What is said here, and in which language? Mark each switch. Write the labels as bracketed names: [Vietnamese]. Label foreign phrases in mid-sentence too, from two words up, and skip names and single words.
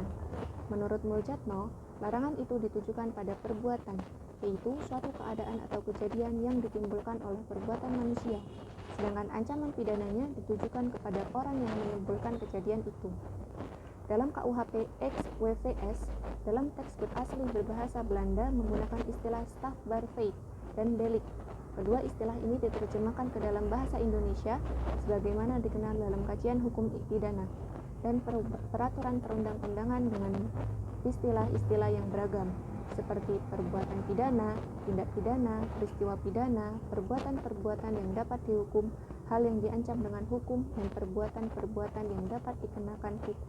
[Indonesian] Menurut Muljatno, larangan itu ditujukan pada perbuatan, yaitu suatu keadaan atau kejadian yang ditimbulkan oleh perbuatan manusia, sedangkan ancaman pidananya ditujukan kepada orang yang menimbulkan kejadian itu. Dalam KUHP ex-WVS, dalam teks berasli berbahasa Belanda menggunakan istilah [Dutch] strafbaar feit [Indonesian] dan delict. Kedua istilah ini diterjemahkan ke dalam bahasa Indonesia sebagaimana dikenal dalam kajian hukum pidana dan peraturan perundang-undangan dengan istilah-istilah yang beragam, seperti perbuatan pidana, tindak pidana, peristiwa pidana, perbuatan-perbuatan yang dapat dihukum, hal yang diancam dengan hukum, dan perbuatan-perbuatan yang dapat dikenakan hukum.